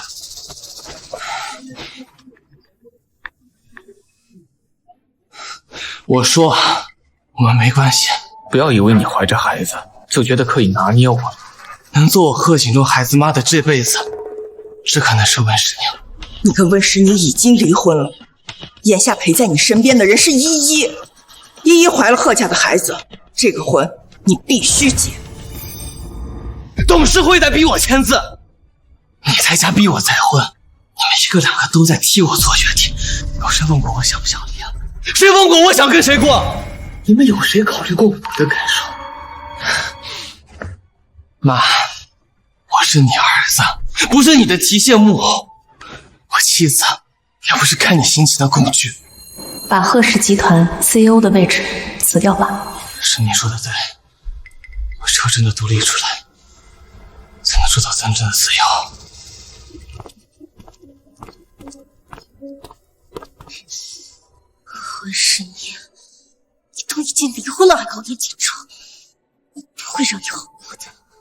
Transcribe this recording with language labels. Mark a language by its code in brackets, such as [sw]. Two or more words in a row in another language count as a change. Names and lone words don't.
[zh] 我说我们没关系，不要以为你怀着孩子就觉得可以拿捏我。能做我贺锦州孩子妈的这輩子，只可能是温石宁。你跟温石宁已经離婚了，眼下陪在你身邊的人是依依。依依懷了賀家的孩子，這個婚你必須結。董事會在逼我簽字，你在家逼我再婚，你們一個兩個都在替我做決定。有誰問過我想不想離啊？誰問過我想跟誰過？你們有誰考慮過我的感受？媽，我是你兒子，不是你的提線木偶。我妻子也不是看你心情的工具。把賀氏集團 CEO 的位置辭掉吧。是你說的對，我只有真的獨立出來，才能做到真正的自由。賀世寧，你都已經離婚了還搞點緊張，我不會讓你好過的。